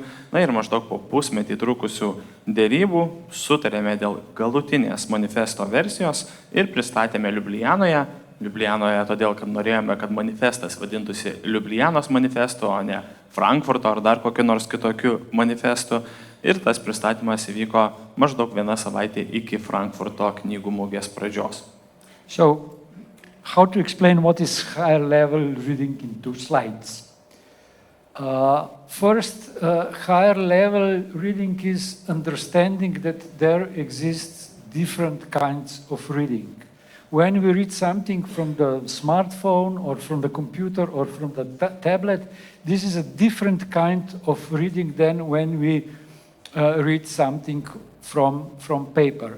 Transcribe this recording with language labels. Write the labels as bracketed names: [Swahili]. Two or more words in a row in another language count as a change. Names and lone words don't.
[Lithuanian] Na ir maždaug po pusmetį trukusių dėrybų sutarėme dėl galutinės manifesto versijos ir pristatėme Liublianoje, todėl, kad norėjome, kad manifestas vadintųsi Liublianos manifestu, o ne Frankfurto ar dar kokiu nors kitokiu manifestu. Ir tas pristatymas įvyko maždaug 1 savaitė iki Frankfurto knygų mugės pradžios. [English] So, how to explain what is higher level reading in 2 slides? First, higher level reading is understanding that there exists different kinds of reading. When we read something from the smartphone or from the computer or from the tablet, this is a different kind of reading than when we read something from paper.